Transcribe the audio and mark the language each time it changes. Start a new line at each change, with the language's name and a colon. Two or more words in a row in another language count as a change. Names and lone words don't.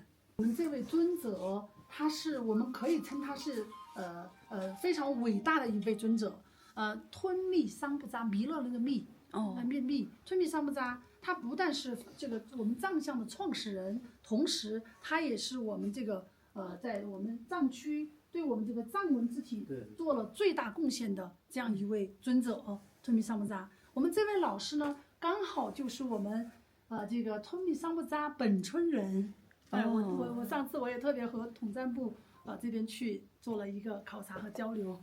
Chinese: 我們這位尊者，我們可以稱他是非常偉大的一位尊者，吞密桑布扎，彌勒那個密密吞密桑布扎。他不但是這個我們藏香的創始人，同時他也是我們這個在我們藏區對我們這個藏文字體做了最大貢獻的這樣一位尊者吞密桑布扎。我們這位老師呢，剛好就是我們這個吞密桑布扎本村人。我上次我也特別和統戰部這邊去做了一個考察和交流。